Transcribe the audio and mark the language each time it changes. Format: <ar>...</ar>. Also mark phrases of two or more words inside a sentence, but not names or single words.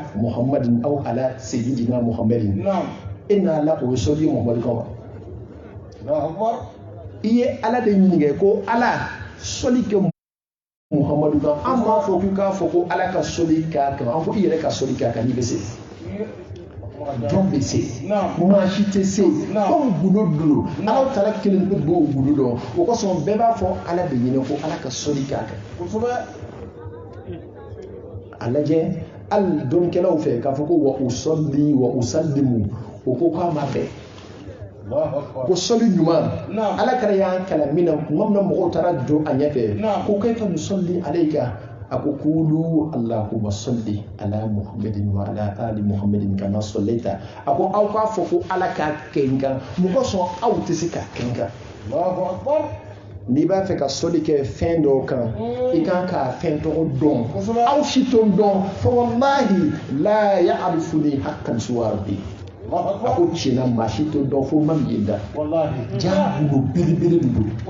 <ar>محمد أو على سيدنا محمد</ar> <bm>e n'a la o ye sɔli ye Muhamadu kan wa i ye Ala de ɲininka ko Ala sɔli kɛ Muhamadu kan an b'a fɔ k'u k'a fɔ ko Ala ka sɔli k'a kan an fɔ i yɛrɛ ka sɔli k'a kan n'i bɛ se jɔn bɛ se maa si tɛ se komi gundo don Ala taala kelen bɛ don o gundo dɔn o kosɔn bɛɛ b'a fɔ Ala de ɲini ko Ala ka sɔli k'a kan a lajɛ hali dɔnnikɛlaw fɛ k'a fɔ ko</bm> <ar>وأصلي وأسلم</ar> <bm>o ko k'a ma bɛn ko sɔli ɲuman Ala kɛra y'an kalan min na tuma min na mɔgɔw taara jɔ a ɲɛfɛ ko</bm> <ar>كيف نصلي عليك</ar> <bm>a ko</bm> <ar>قولوا اللهم صل على محمد وعلى آل محمد كما صليت</ar> <bm>a ko aw k'a fɔ ko Ala k'a kɛ n kan mɔgɔ sɔn aw tɛ se k'a kɛ n kan n'i b'a fɛ ka sɔli kɛ fɛn dɔw kan i kan k'a fɛn tɔgɔ dɔn aw si t'o dɔn fa</bm> <ar>والله لا يعرفني حقا سوى ربي</ar> <bm>a ko tiɲɛna maa si t'o dɔn fo ma min ye da jaa gundo belebele de don</bm>